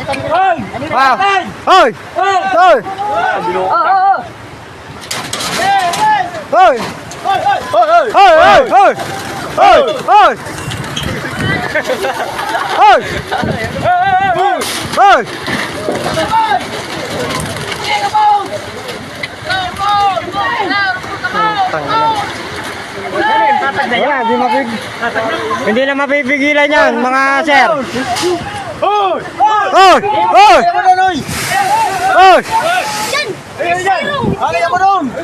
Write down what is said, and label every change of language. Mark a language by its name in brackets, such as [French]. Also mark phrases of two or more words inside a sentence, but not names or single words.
[Filipino] Ah! Hoy! Hoy! Hoy! Hoy! Hoy! Hoy! Hoy! Hoy! Hoy! Hoy! Wala, hindi na mapipigilan yan, mga sir. Hoy! Hoy! Hoy! Hoy! Ano yan mo doon?